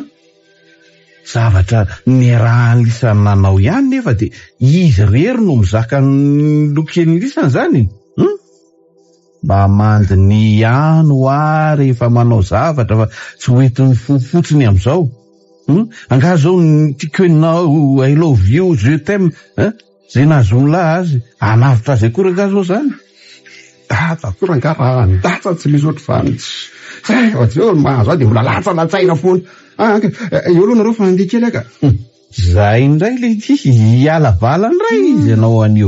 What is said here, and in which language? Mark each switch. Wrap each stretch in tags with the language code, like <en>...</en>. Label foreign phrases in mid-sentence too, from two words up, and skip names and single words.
<mg>Zavatra niarahany lisany nanao ihany nefa dia izy rery no mizaka ny lokeny lisany zany. Mba mandy ny ano ary efa manao zavatra fa tsy hoetiny fotsiny amin'izao. Angaha zao tiako enao</mg> <en>I love you,</en> <fr>je t'aime.</fr> <mg>Zay nahazoany lahy azy. Anavitra azy akory angaha zao zany. Data akory angaha raha ndatsa tsy misy ohatr'izany. Zao mahazo ahy dia mbola latsalatsaina foana. Eo aloha nareo fa nandeha kely aka. Zay indray le ty hiala vala indray izy ianao anio.</mg>